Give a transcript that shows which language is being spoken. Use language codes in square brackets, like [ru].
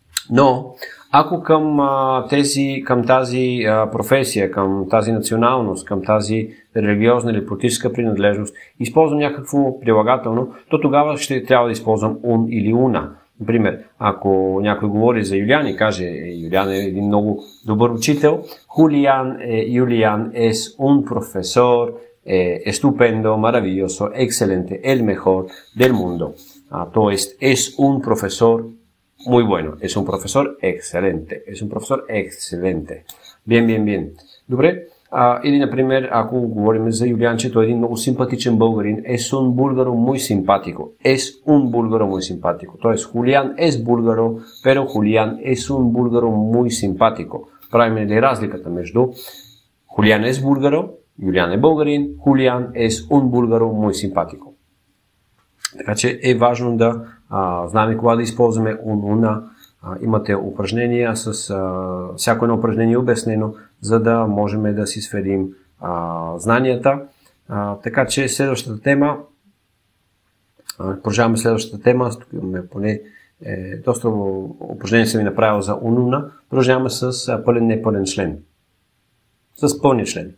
[bg] Но, ако към тази професия, към тази националност, към тази религиозна или политическа принадлежност използвам някакво прилагателно, то тогава ще трябва да използвам un или una. Например, ако някой говори за Юлиан и каже, Юлиан е един много добър учител, [es] Julián es un profesor estupendo, maravilloso, excelente, el mejor del mundo. [bg] Тоест, [es] es un profesor muy bueno, es un profesor excelente, es un profesor excelente. Bien. [bg] Добре? Или, например, ако говорим за Юлиан, че той е един много симпатичен българин, [es] es un búlgaro muy simpático. Es un búlgaro muy simpático. [bg] Тоест, [es] Julián es búlgaro, pero Julián es un búlgaro muy simpático. [bg] Правим ли разликата между [es] Julián es búlgaro, [bg] Юлиан е българин, [es] Julián es un búlgaro muy simpático. [bg] Така че е важно да знаем кога да използваме un. Имате упражнения с всяко едно упражнение обяснено, за да можем да си сверим знанията. Така че следващата тема, продължаваме следващата тема, тук имаме поне доста упражнения съм ви направил за un. Продължаваме с пълен непълен член. С пълния член.